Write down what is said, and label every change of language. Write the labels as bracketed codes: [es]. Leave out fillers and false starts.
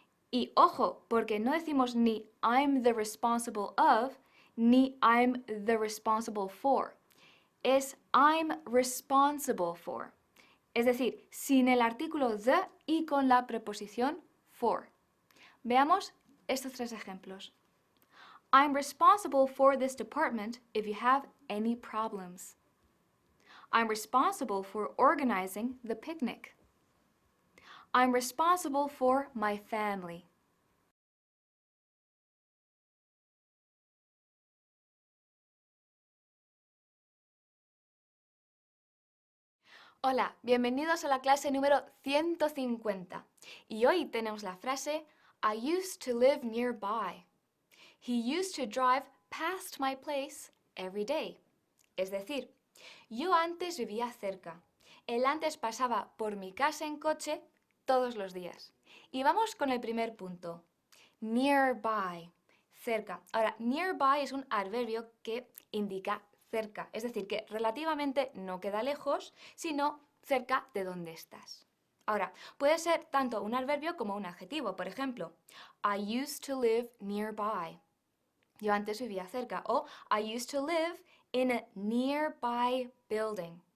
[es] Y ojo, porque no decimos ni [en] I'm the responsible of, ni I'm the responsible for. [es] Es [en] I'm responsible for. [es] Es decir, sin el artículo the y con la preposición for. Veamos estos tres ejemplos. [en] I'm responsible for this department if you have any problems. I'm responsible for organizing the picnic. I'm responsible for my family. [es] Hola, bienvenidos a la clase número 150. Y hoy tenemos la frase [en] I used to live nearby. He used to drive past my place every day. [es] Es decir, yo antes vivía cerca. Él antes pasaba por mi casa en coche todos los días. Y vamos con el primer punto. Nearby, cerca. Ahora, nearby es un adverbio que indica cerca, es decir, que relativamente no queda lejos, sino cerca de donde estás. Ahora, puede ser tanto un adverbio como un adjetivo. Por ejemplo, [en] I used to live nearby. [es] Yo antes vivía cerca. [en] O I used to live in a nearby building.